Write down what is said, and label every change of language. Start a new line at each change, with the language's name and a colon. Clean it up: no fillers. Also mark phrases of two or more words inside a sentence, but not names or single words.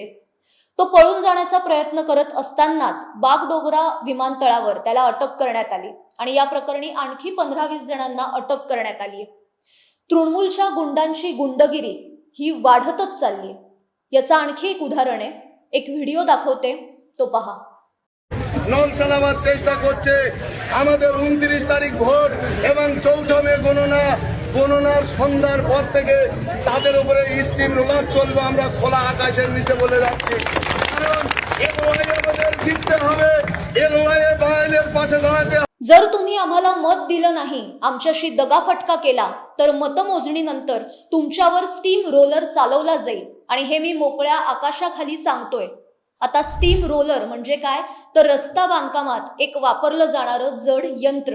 Marathi: तो पळून जाण्याचा प्रयत्न करत असतानाच बागडोगरा विमानतळावर त्याला अटक करण्यात आली आणि या प्रकरणी आणखी 15-20 जणांना अटक करण्यात आली. तृणमूलच्या गुंडांची गुंडगिरी ही वाढतच चालली. याचं आणखी एक उदाहरण आहे. एक व्हिडिओ दाखवते, तो पहा.
Bangla: নল চালাবার চেষ্টা করছে। আমাদের 29 তারিখ ভোট এবং 14 মে গণনার সন্ধ্যার পর থেকে তাদের উপরে স্টিম রোলার চলবে। আমরা খোলা আকাশের নিচে বলে যাচ্ছি, কারণ এই লড়াই আমাদের জিততে হবে। এই লড়াইয়ে বাঙালির পাশে দাঁড়াতে।
Marathi: जर तुम्ही आम्हाला मत दिलं नाही, आमच्याशी दगाफटका केला, तर मतमोजणीनंतर तुमच्यावर स्टीम रोलर चालवला जाईल आणि हे मी मोकळ्या आकाशाखाली सांगतोय. आता स्टीम रोलर म्हणजे काय, तर रस्ता बांधकामात एक वापरलं जाणारं जड यंत्र.